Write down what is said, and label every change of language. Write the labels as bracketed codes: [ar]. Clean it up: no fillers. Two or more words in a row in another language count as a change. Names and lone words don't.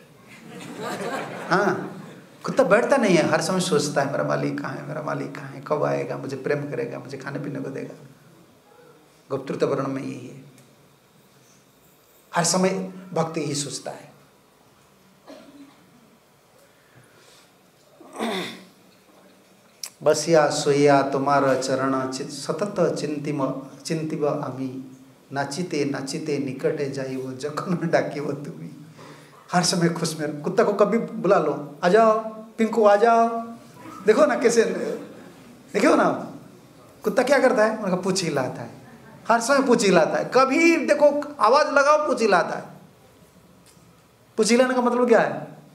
[hi] हाँ, कुत्ता बैठता नहीं है, हर समय सोचता है मेरा मालिक कहाँ है, मेरा मालिक कहाँ है, कब आएगा, मुझे प्रेम करेगा, मुझे खाने पीने को देगा। गुप्तृत वर्ण में यही है, हर समय भक्ति ही सोचता है। [bn] বসিয়া শুইয়া তোমার চরণ সতত চিন্তিব আমি, নাচিতে নাচিতে নিকটে যাইবো যখন ডাকিবো তুমি। [hi] हर समय खुश में। कुत्ता को कभी बुला लो, आ जाओ पिंकू आ जाओ, देखो ना कैसे, देखो ना कुत्ता क्या करता है, उनका पूंछ हिलाता है, हर समय पूंछ हिलाता है। कभी देखो आवाज लगाओ पूंछ हिलाता है। पूंछ हिलाने का मतलब क्या है?